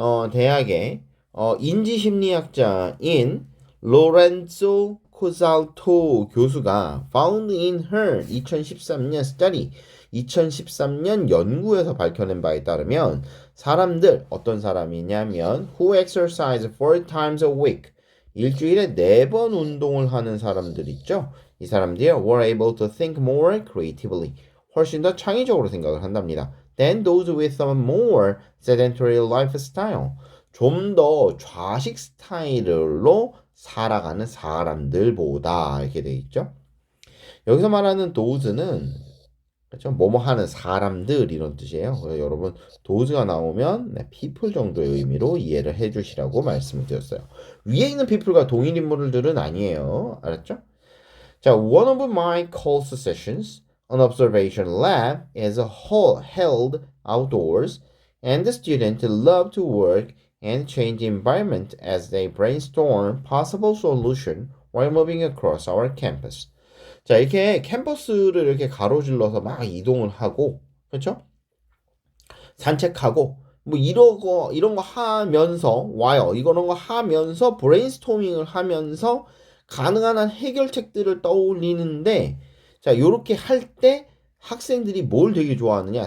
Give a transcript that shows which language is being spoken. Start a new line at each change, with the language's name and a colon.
Korean: 대학의 인지심리학자인 로렌조 코살토 교수가
English: found in her
Korean: 2013년 study 2013년 연구에서 밝혀낸 바에 따르면 사람들 어떤 사람이냐면
English: who exercise 4 times a week
Korean: 일주일에 4번 운동을 하는 사람들 있죠. 이 사람들이
English: were able to think more creatively
Korean: 훨씬 더 창의적으로 생각을 한답니다.
English: than those with a more sedentary lifestyle.
Korean: 좀 더 좌식 스타일로 살아가는 사람들보다 이렇게 돼 있죠. 여기서 말하는 those는 그렇죠? 뭐뭐 하는 사람들 이런 뜻이에요. 그래서 여러분 those가 나오면 people 정도의 의미로 이해를 해주시라고 말씀을 드렸어요. 위에 있는 people과 동일 인물들은 아니에요. 알았죠?
English: 자, one of my course sessions, an observation lab, is held outdoors, and the students love to work and change the environment as they brainstorm possible solution while moving across our campus.
Korean: 자, 이렇게 캠퍼스를 이렇게 가로질러서 막 이동을 하고, 그렇죠? 산책하고, 뭐 이런 거 하면서 와요. 이런 거 하면서 브레인스토밍을 하면서 가능한 한 해결책들을 떠올리는데, 자, 요렇게 할 때 학생들이 뭘 되게 좋아하느냐?